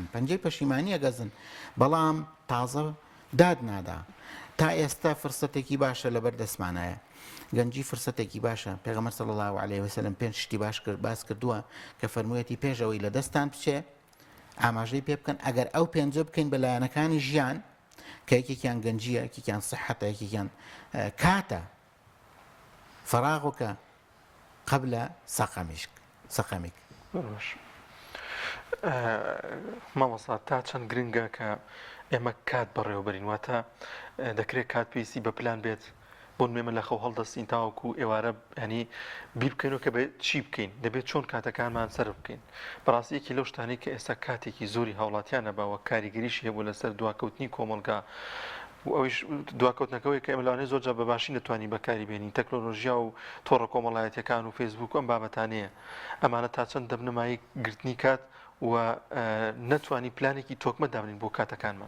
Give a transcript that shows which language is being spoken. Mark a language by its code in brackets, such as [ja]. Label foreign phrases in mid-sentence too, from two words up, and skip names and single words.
[ckb] پەنجەی پەشیمانی ئەگەزن بەڵام تازە داد نادا تا ئێستا فرسەتێکی باشە لەبەر دەستمانایە گەنجی فرسەتێکی باشە پێغەمبەر [ar] صلی الله عليه وسلم [ckb] پێنج شتی باس کردووە کە فەرموویەتی پێشەوەی لە دەستان بچێ ئاماژەی پێ بکەن ئەگەر ئەو پێنجە بکەین بە لایەنەکانی ژیان کە یەکێکیان گەنجیە یەکێکیان سەحەتە یەکێکیان کاتە [ar] فراغك قبل سقمك [ckb] مامۆستا تا چەند گرنگە کە ئێمە کات بەڕێوەبەرین واتە دەکرێت کات پێویستی بە پلان بێت بۆ نوێمە لە خەو هەڵدەستین تاوەکو ئێوارە ینی بیر بکەینەوە کە بێت چی بکەین دەبێت چۆن کاتەکانمان سەر بکەین بەڕاستیەکی لەو شتانەی کە ئێستا کاتێکی زۆری هاوڵاتیانە باوە کاریگەریشی هەبوو لەسەر دواکەوتنی کۆمەلگا ئەویش دواکەوتنەکەەوەی کە ئێمە لەوانەیە زۆرجار بەباشی نتوانین بەکاری بێنین تەکنۆلۆژیا و تۆڕە کۆمەڵایەتیەکان و فێسبوک ئەم بابەتانەیە ئەمانە تا چەند دەبنەمایی گرتنی کات و نەتوانی پلانێکی تۆکمە دابنین بۆ کاتەکانمان